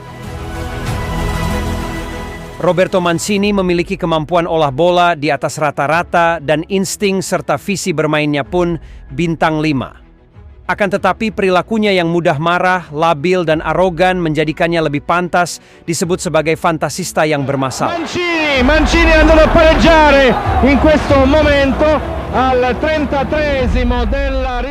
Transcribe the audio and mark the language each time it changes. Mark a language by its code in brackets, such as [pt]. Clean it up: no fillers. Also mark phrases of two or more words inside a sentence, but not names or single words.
[id] Roberto Mancini memiliki kemampuan olah bola di atas rata-rata dan insting serta visi bermainnya pun bintang 5. Akan tetapi perilakunya yang mudah marah, labil, dan arogan menjadikannya lebih pantas disebut sebagai fantasista yang bermasalah. [it] Mancini andando a pareggiare in questo momento al 33esimo della